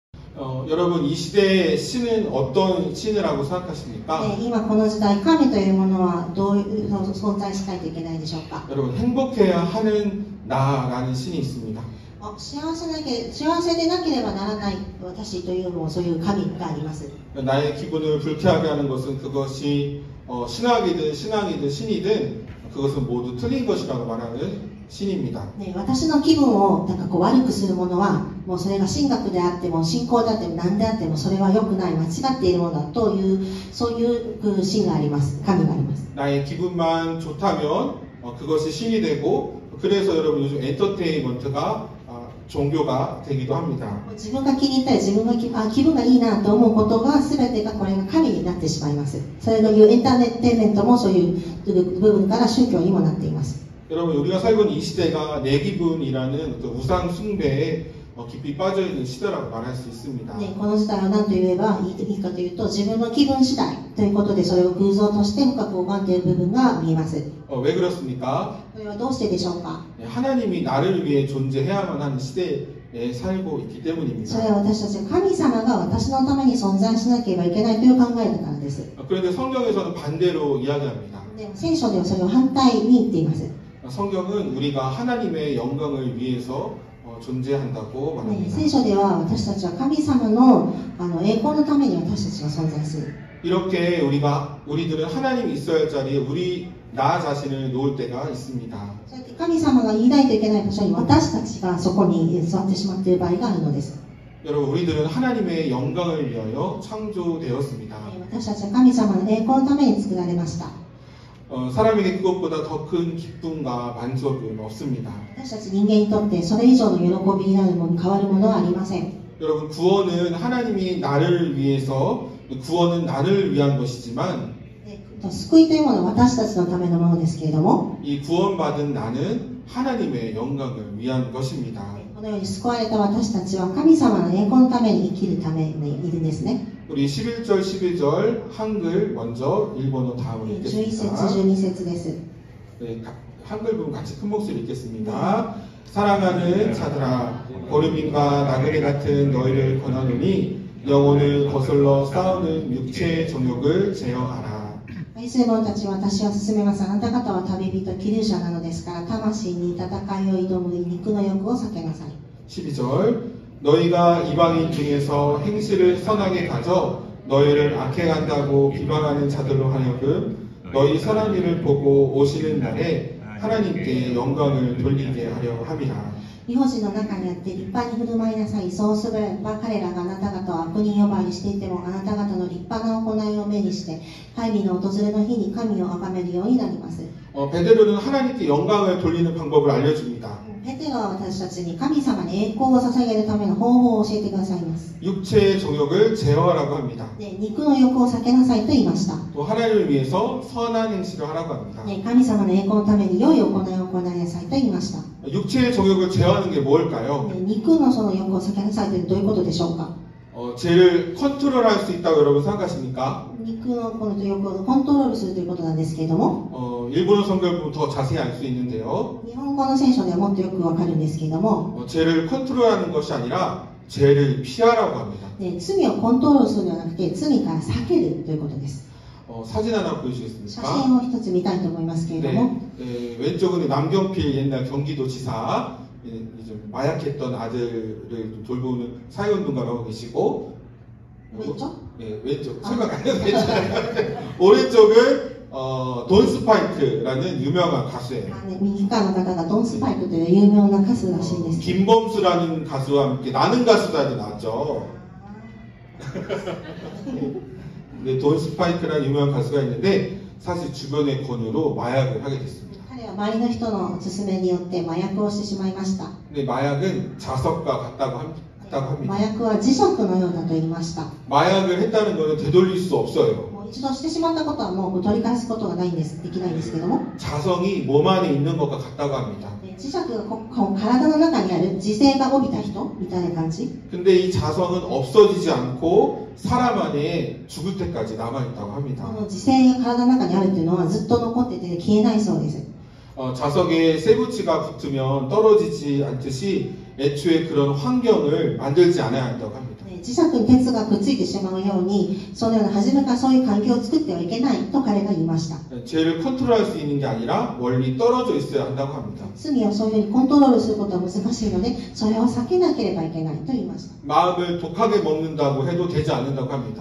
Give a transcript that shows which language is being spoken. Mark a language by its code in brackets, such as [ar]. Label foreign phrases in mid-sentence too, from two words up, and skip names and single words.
[ko] 여러분 이 시대의 신은 어떤 신이라고 생각하십니까? [ja] 今この時代、神というものはどういう存在しないといけないでしょうか。 [ko] 여러분 행복해야 하는 나라는 신이 있습니다. [ja] 幸せでなければならない私というのもそういう神があります。 [ko] 나의 기분을 불쾌하게 하는 것은 그것이 신학이든 신앙이든 신이든 그것은 모두 틀린 것이라고 말하는 신입니다. [ja] 私の気分を悪くするものはもうそれが神学であっても信仰であっても何であってもそれは良くない間違っているものだというそういう神があります。神があります。 [ko] 나의 기분만 좋다면 그것이 신이 되고 그래서 여러분 요즘 엔터테인먼트가 종교가 되기도 합니다. [ja] 自分が気に入ったり自分が気分がいいなと思うことが全てがこれが神になってしまいます。それがいうエンターテインメントもそういう部分から宗教にもなっています。 [ko] 여러분 우리가 살고 있는 이 시대가 내 기분이라는 우상 숭배에 깊이 빠져 있는 시대라고 말할 수 있습니다. [ja] この時代は何と言えばいいかというと自分の気分次第ということでそれを偶像として深く拝んでいる部分が見えます。 [ko] 왜 그렇습니까? [ja] それはどうしてでしょうか。 [ko] 하나님이 나를 위해 존재해야만 하는 시대에 살고 있기 때문입니다. [ja] それは私たちが神様が私のために存在しなければいけないという考えだからです。 [ko] 그런데 성경에서는 반대로 이야기합니다. [ja] でも聖書ではそれを反対に言っています。 [ko] 성경은 우리가 하나님의 영광을 위해서 존재한다고 말합니다. [ja] 聖書では私たちは神様の栄光のために私たちが存在する。 [ko] 이렇게 우리들은 하나님이 있어야 할 자리에 나 자신을 놓을 때가 있습니다. [ja] そうやって神様がいないといけない場所に私たちがそこに座ってしまっている場合があるのです。 [ko] 여러분 우리들은 하나님의 영광을 위하여 창조되었습니다. [ja] 私たちは神様の栄光のために作られました。 [ko] 사람에게 그것보다 더 큰 기쁨과 만족은 없습니다. [ja] 私たち人間にとってそれ以上の喜びになるもの変わるものはありません。 [ko] 여러분 구원은 하나님이 나를 위해서 구원은 나를 위한 것이지만 [ja] 救いというものは私たちのためのものですけれども [ko] 이 구원받은 나는 하나님의 영광을 위한 것입니다. [ja] このように救われた私たちは神様の栄光のために生きるためにいるんですね。 [ko] 우리 11절 12절 한글 먼저 일본어 다음으로 [ja] 11節 [ko] 읽겠습니다. [ja] 12 節です。 [ko] 네, 한글 부분 같이 큰 목소리 읽겠습니다. 사랑하는 자들아 보름인과 나그네 같은 너희를 권하노니 영혼을 거슬러 싸우는 육체의 정욕을 제어하라. [ja] 愛する者たちは私は勧めます。あなた方は旅人、気流者なのですから、魂に戦いを挑む肉の欲を避けなさい。 [ko] 12절 너희가 이방인 중에서 행실을 선하게 가져 너희를 악행한다고 비방하는 자들로 하여금 너희 선한 일을 보고 오시는 날에 하나님께 영광을 돌리게 하려 함이라. [ja] 異邦人の中にあって立派に振る舞いなさい。そうすれば彼らがあなた方を悪人呼ばわりしていてもあなた方の立派な行いを目にして会議の訪れの日に神を崇めるようになります。 [ko] 베드로는 하나님께 영광을 돌리는 방법을 알려줍니다. [ja] ペテロは私たちに神様に栄光を捧げるための方法を教えてくださいます。 [ko] 육체의 정욕을 제어하라고 합니다. [ja] で肉の欲を避けなさいと言いました。 [ko] 또 하나님을 위해서 선한 행실을 하라고 합니다. [ja] 神様の栄光のために良い行いを行いなさいと言いました。 [ko] 육체의 정욕을 제어하는 게 뭘까요? [ja] 肉のその欲を避けなさいというどういうことでしょうか。 [ko] 죄를 컨트롤할 수 있다고 여러분 생각하십니까? [ja] 肉のこの欲をコントロールするということなんですけれども、 [ko] 일본어 성경을 보면 더 자세히 알 수 있는데요. [ja] 日本語の聖書ではもっとよくわかるんですけれども、 [ko] 죄를 컨트롤하는 것이 아니라 죄를 피하라고 합니다. [ja] 罪をコントロールするのではなくて罪から避けるということです。 [ko] 사진 하나 [ja] 写 [ko] 보여주시겠습니까? [ja] 真を一つ見たいと思いますけれども、 [ko] 왼쪽은 남경필 옛날 경기도지사 좀 마약했던 아들을 좀 돌보는 사회운동가가 하고 계시고 왼쪽? 네, 왼쪽. 생각 안 해도 괜찮아요. 오른쪽은 돈 스파이크라는 유명한 가수예요. [ja] 右側の方がドンスパイクという有名な歌手らしいです。 [ko] 김범수라는 가수와 함께 나는 가수다도 나왔죠. 네, 돈 스파이크라는 유명한 가수가 있는데 사실 주변의 권유로 마약을 하게 됐습니다. [ja] 彼は周りの人の勧めによって麻薬をしてしまいました。 [ko] 근데 마약은 자석과 같다고 합니다. [ja] 麻薬は磁石のようだと言いました。 [ko] 마약을 했다는 것은 되돌릴 수 없어요. [ja] もう一度してしまったことはもう取り返すことがないんです。できないんですけども、 [ko] 자성이 몸 안에 있는 것과 같다고 합니다. [ja] 磁石が体の中にある磁性が帯びた人みたいな感じ。 [ko] 근데 이 자성은 없어지지 않고 사람 안에 죽을 때까지 남아있다고 합니다. [ja] この磁性が体の中にあるというのはずっと残ってて消えないそうです。 [ko] 자석에 세부치가 붙으면 떨어지지 않듯이 애초에 그런 환경을 만들지 않아야 한다고 합니다. [ja] 磁石に鉄がくっついてしまうように、そのような初めからそういう環境を作ってはいけないと彼が言いました。 [ko] 죄를 컨트롤할 수 있는 게 아니라 멀리 떨어져 있어야 한다고 합니다. [ja] 罪をそういうふうにコントロールすることは難しいので、それを避けなければいけないと言いました。 [ko] 마음을 독하게 먹는다고 해도 되지 않는다고 합니다.